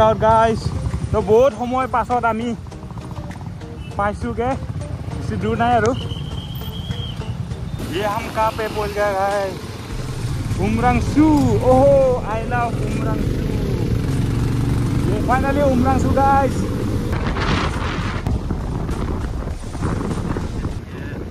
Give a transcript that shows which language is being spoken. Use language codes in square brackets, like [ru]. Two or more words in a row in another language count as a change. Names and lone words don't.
[as] আউট গাইস তো বহুত সময় পাছত আমি পাইছোগে বেছি দূৰ নাই আৰু [hi] ये हम कहाँ पे पहुंच गए गाइस उमरांचू ओहो [en] I love [hi] उमरांचू ये फाइनली उमरांचू गाइस